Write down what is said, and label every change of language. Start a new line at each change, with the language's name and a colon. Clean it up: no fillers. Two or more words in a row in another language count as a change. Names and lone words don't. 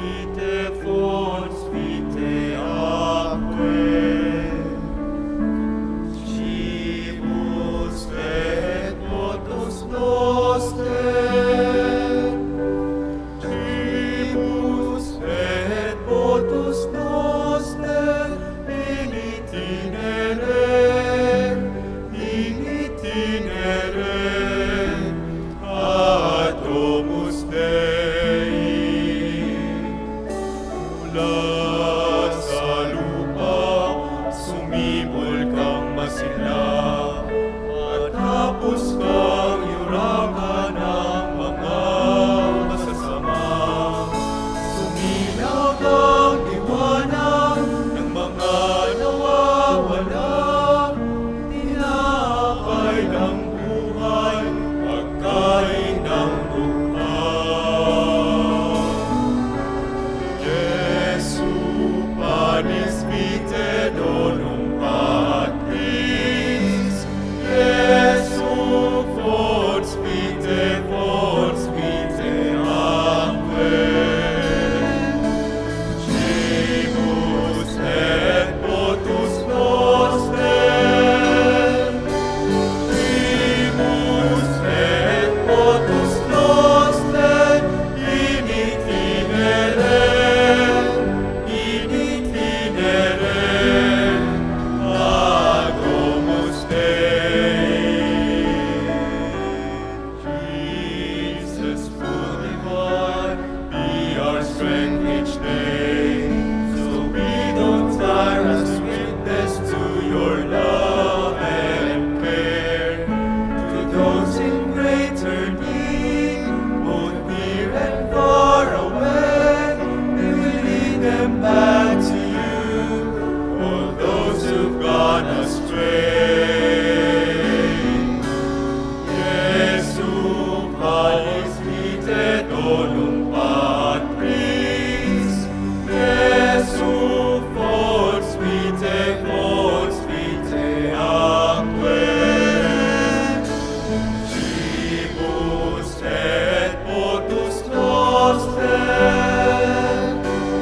Latin: vitae atque, cibus et motus noster, cibus et motus noster, in itinere, ad domus Dei.
Filipino: Mula sa lupa, sumibol kang masinla, at tapos kang yurakan ng mga masasama. Sumilaw ang liwanag ng mga nawawala, tinapay ng buhay, pagkain ng buhay.
Latin: Jesu panis vitae donum Patris, Jesu fons vitae atque, cibus et motus noster, cibus et motus noster, in itinere, ad domus Dei.
English: Jesus, full divine, be our strength each day, so we don't tire as witness to your love and care. To those in greater need, both near and far away, we will lead them back to you, all those who've gone astray.
Latin: Jesu panis vitae donum Patris, Jesu fons vitae atque, cibus et motus noster,